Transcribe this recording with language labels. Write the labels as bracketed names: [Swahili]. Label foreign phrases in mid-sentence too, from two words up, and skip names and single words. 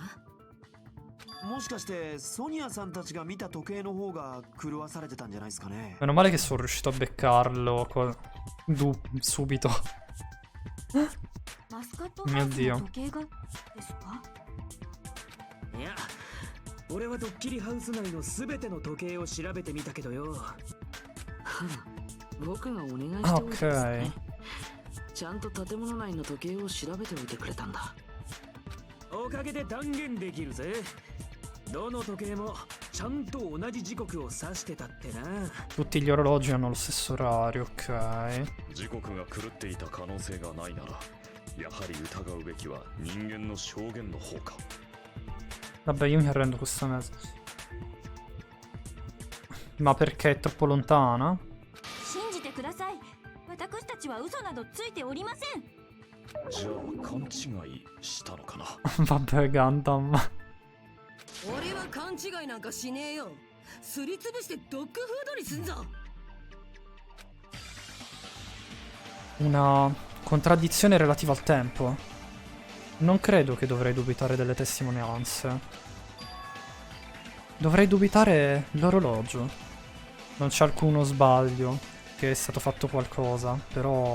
[Japanese] もしかしてソニアさんたちが見た時計の方が狂わされてたんじゃないですかね。 [Italian] Meno male che sono riuscito a beccarlo subito. [Japanese] マスカットハウスの時計がですか？いや、俺はドッキリハウス内の全ての時計を調べてみたけどよ。僕がお願いしておいたんですね。 [Italian] Ok. [Japanese] ちゃんと建物内の時計を調べておいてくれたんだ。おかげで断言できるぜ。どの時計もちゃんと同じ時刻を指してたってな。 [Italian] Tutti gli orologi hanno lo stesso orario, ok. [Japanese] 時刻が狂っていた可能性がないならやはり疑うべきは人間の証言の方か。 [Italian] Vabbè, io mi arrendo questa mezza. Ma perché è troppo lontana? [Japanese] 信じてください。私たちは嘘などついておりません。じゃあ勘違いしたのかな。 [Italian] Vabbè, Gundam. [Japanese] 俺は勘違いなんかしねえよ。すりつぶしてドッグフードにすんぞ。 [Italian] Una contraddizione relativa al tempo. Non credo che dovrei dubitare delle testimonianze. Dovrei dubitare l'orologio. Non c'è alcuno sbaglio, che è stato fatto qualcosa, però...